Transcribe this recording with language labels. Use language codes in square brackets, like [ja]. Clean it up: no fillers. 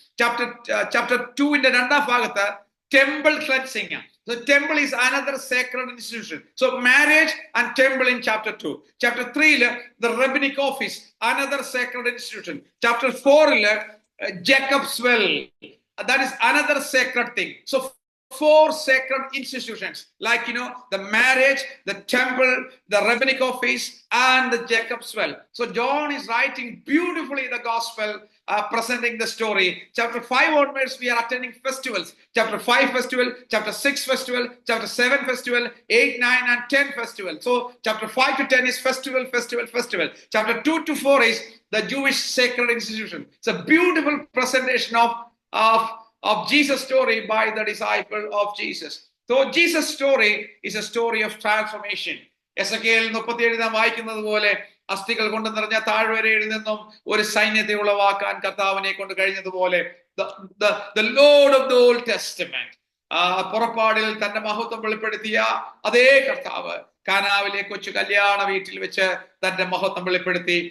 [ml] Chapter 2-ന്റെ 2-ാം ഭാഗത്ത് temple cleansing. [en] So temple is another sacred institution. So marriage and temple in chapter 2. Chapter 3-ല് the rabbinic office, another sacred institution. Chapter 4-ല് Jacob's well, that is another sacred thing. So 4 sacred institutions, like the marriage, the temple, the rabbinic office, and the Jacob's well. So John is writing beautifully the gospel, presenting the story. Chapter 5 onwards, we are attending festivals. Chapter 5 festival, chapter 6 festival, chapter 7 festival, 8, 9, and 10 festival. So chapter 5 to 10 is festival. Chapter 2 to 4 is the Jewish sacred institution. It's a beautiful presentation of Jesus' story by the disciple of Jesus. So Jesus' story is a story of transformation. [ml] Ezekiel 37 നാം വായിക്കുന്നത് പോലെ അസ്ഥികൾ കൊണ്ട് നിറഞ്ഞ താഴ്വരയിൽ നിന്നും ഒരു സൈന്യത്തെ ഉളവാക്കാൻ കർത്താവിനെ കൊണ്ട് കഴിഞ്ഞതുപോലെ [en] the Lord of the Old Testament, [ml] പുറപ്പാടിൽ തന്റെ മഹത്വം വെളിപ്പെടുത്തിയ അതേ കർത്താവ് കാനാവിലെ കൊച്ചു കല്യാണ വീട്ടിൽ വെച്ച് തന്റെ മഹത്വം വെളിപ്പെടുത്തി.